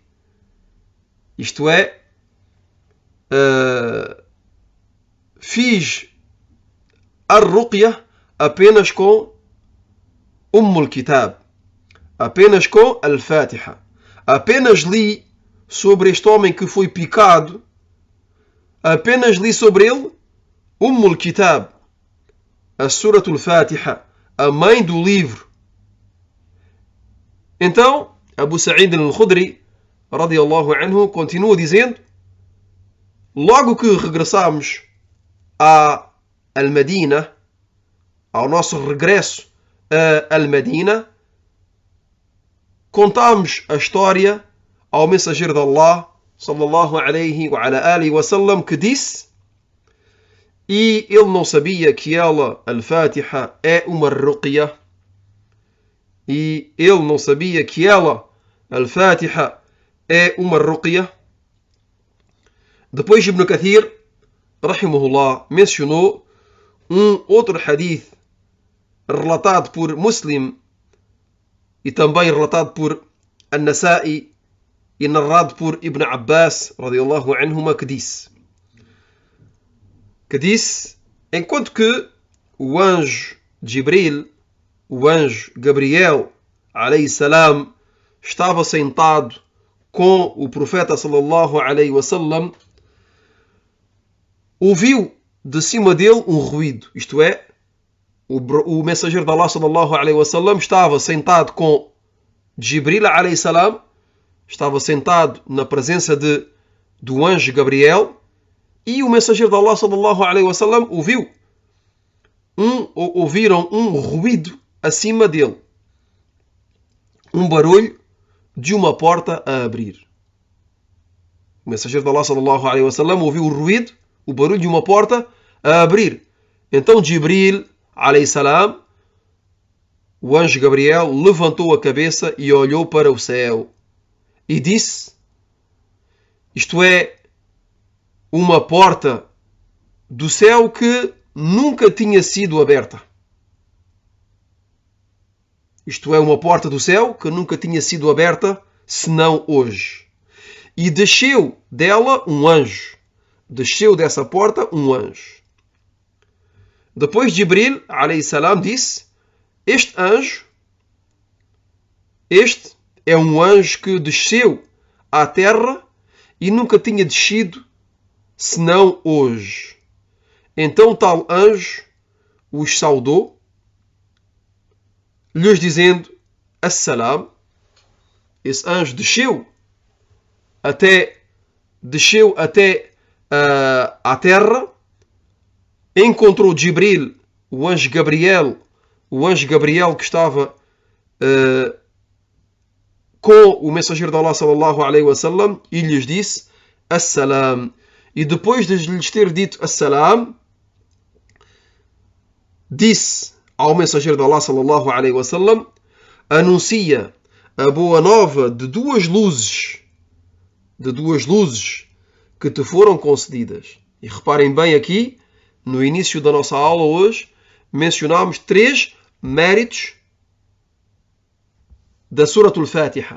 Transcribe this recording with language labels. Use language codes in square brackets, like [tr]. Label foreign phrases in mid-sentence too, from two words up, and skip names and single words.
[pt] Isto é, fiz a ruqya apenas com al-Kitab, apenas com al-Fatiha. Apenas li sobre este homem que foi picado, apenas li sobre ele al-Kitab, a Surat al-Fatiha, a mãe do livro. Então, Abu Sa'id al-Khudri, [ar] رضي الله عنه, [pt] continua dizendo: logo que regressámos a Al-Madina, ao nosso regresso a Al-Madina, contámos a história ao mensageiro de Allah, [ar] صلى الله عليه وعلى آله وسلم, [pt] que disse, e ele não sabia que ela, Al-Fatiha, é uma ruqya, e ele não sabia que ela, Al-Fatiha, é uma ruqya. Depois Ibn Kathir, rahimahullah, mencionou um outro hadith relatado por Muslim e também relatado por An-Nasa'i e narrado por Ibn Abbas, [ar] رضي الله عنهما, [pt] que disse, enquanto que o anjo Jibril, o anjo Gabriel, [ar] عليه السلام, [pt] estava sentado com o profeta, [ar] صلى الله عليه وسلم, [pt] ouviu de cima dele um ruído. Isto é, o mensageiro de Allah, [ar] صلى الله عليه وسلم, [pt] estava sentado com Jibril, [ar] عليه السلام, [pt] estava sentado na presença do anjo Gabriel, e o mensageiro de Allah, [ar] صلى الله عليه وسلم, [pt] ouviram um ruído acima dele, um barulho de uma porta a abrir. O mensageiro de Allah, [ar] صلى الله عليه وسلم, [pt] ouviu o ruído, o barulho de uma porta a abrir. Então Jibril, [ar] عليه السلام, [pt] o anjo Gabriel, levantou a cabeça e olhou para o céu e disse, isto é, uma porta do céu que nunca tinha sido aberta. Isto é, uma porta do céu que nunca tinha sido aberta, senão hoje. E desceu dela um anjo. Desceu dessa porta um anjo. Depois Jibril, [ar] عليه السلام, [pt] disse, este é um anjo que desceu à terra e nunca tinha descido, senão hoje. Então tal anjo os saudou, lhes dizendo, Assalam. Esse anjo desceu até à terra, encontrou Jibril, o anjo Gabriel que estava com o mensageiro de Allah, [ar] صلى الله عليه وسلم, [pt] e lhes disse Assalam. E depois de lhes ter dito Assalam, disse ao mensageiro de Allah, [ar] صلى الله عليه وسلم, [pt] anuncia a boa nova de duas luzes que te foram concedidas. E reparem bem aqui, no início da nossa aula hoje, mencionámos 3 méritos da Suratul Fatiha.